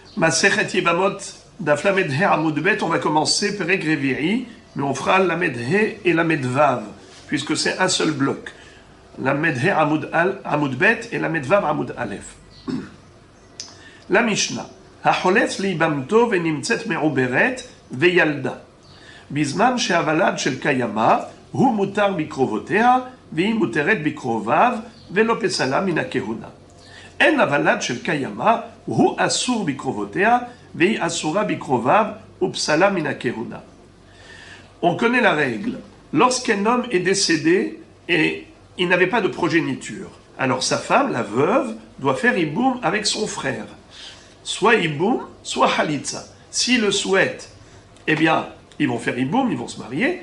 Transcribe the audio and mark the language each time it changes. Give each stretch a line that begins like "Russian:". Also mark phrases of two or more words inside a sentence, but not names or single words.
Hebrew: מסכת יבמות, דף למד הא עמוד בית,
French: on va commencer
Hebrew: פרק רביעי,
French: mais on fera
Hebrew: למד הא
French: et
Hebrew: למד וו,
French: puisque c'est un seul bloc.
Hebrew: למד הא עמוד בית et למד וו עמוד אלף.
French: La Mishnah.
Hebrew: החולץ לאיבמתו ונמצאת מעוברת וילדה. בזמן שהוולד של קיימה הוא מותר בקרובותיה והיא מותרת בקרוביו ולא פסלה מן הכהונה. אין הוולד של קיימה הוא אסור בקרובותיה והיא אסורה בקרוביו ופסלה מן הכהונה.
French: On connaît la règle. Lorsqu'un homme est décédé et il n'avait pas de progéniture, alors sa femme, la veuve, doit faire iboum avec son frère. Soit iboum, soit halitza. S'ils le souhaitent, eh bien, ils vont faire iboum, ils vont se marier.